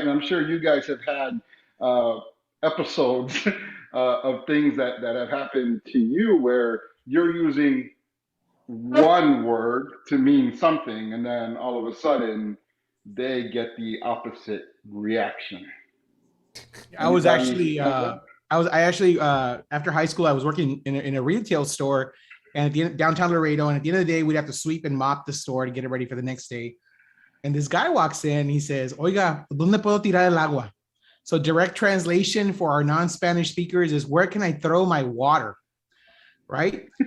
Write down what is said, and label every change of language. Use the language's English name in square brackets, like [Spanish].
[English] And I'm sure you guys have had episodes of things that have happened to you where you're using one word to mean something, and then all of a sudden they get the opposite reaction. I actually after high school I was working in a retail store and downtown Laredo, and at the end of the day we'd have to sweep and mop the store to get it ready for the next day. And this guy walks in, he says, [Spanish] "Oiga, ¿dónde puedo tirar el agua?" [English] So direct translation for our non-Spanish speakers is, "Where can I throw my water?" Right?